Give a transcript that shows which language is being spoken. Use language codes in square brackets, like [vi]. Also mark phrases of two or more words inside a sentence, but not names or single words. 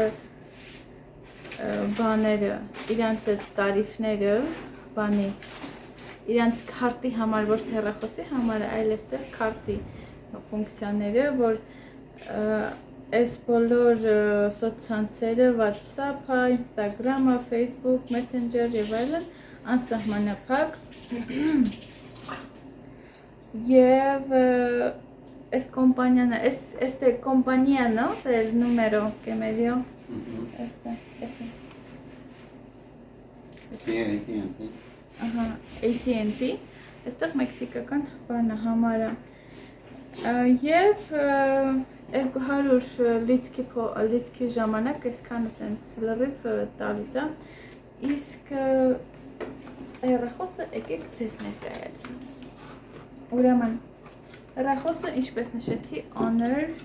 [hy] բաները, իրանց այդ տարիֆները, բանի, իրանց քարտի համար, ոչ թե հեռախոսի համար, այլ այստեղ քարտի ֆունկցիաները, որ այս բոլոր սոցցանցերը, WhatsApp-ը, Instagram-ը, Facebook, Messenger եւ այլն անսահմանափակ եւ [es] es compañía, este compañía, ¿no? Del número que me dio. Ese. Sí, AT&T. [hy] Ահա, AT&T, այստեղ մեքսիկական բանը համարը։ Եվ 200 լիցքի ժամանակ այսքանը սենց լրիվ տալիս է, իսկ հեռախոսը եկեք ձեզ ներկայացնեմ։ Ուրեմն հեռախոսը, ինչպես նշեցի, Honor